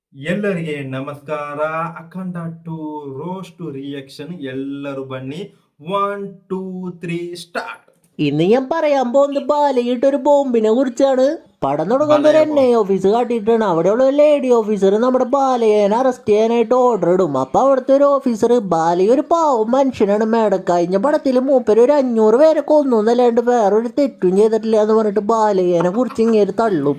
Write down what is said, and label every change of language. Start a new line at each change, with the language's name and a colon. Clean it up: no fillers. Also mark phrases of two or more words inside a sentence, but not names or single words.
Kannada: ಎಲ್ಲರಿಗೆ ನಮಸ್ಕಾರ. ಅಖಂಡ ಟು
English: roast reaction
Kannada: ಎಲ್ಲರೂ ಬನ್ನಿ.
Malayalam: 1 2 3 സ്റ്റാർട്ട്. ഇന്ന് ഞാൻ പറയാൻ പോകുന്നത് ബാലയിട്ടൊരു ബോംബിനെ കുറിച്ചാണ്. പടം തുടങ്ങുന്ന ഒരു NI ഓഫീസ് കാട്ടിയിട്ടാണ്. അവിടെയുള്ള ഒരു
English: lady officer
Malayalam: നമ്മുടെ ബാലയേനെ അറസ്റ്റ് ചെയ്യാനായിട്ട് ഓർഡർ ഇടും. അപ്പൊ അവിടുത്തെ ഒരു ഓഫീസർ ബാലയ ഒരു പാവം മനുഷ്യനാണ് മേഡം, കഴിഞ്ഞ പടത്തിൽ മൂപ്പര് ഒരു 500 പേരെ കൊന്നു എന്നല്ലാണ്ട് വേറൊരു തെറ്റും ചെയ്തിട്ടില്ല എന്ന് പറഞ്ഞിട്ട് ബാലയേനെ കുറിച്ച് ഇങ്ങനെ തള്ളും.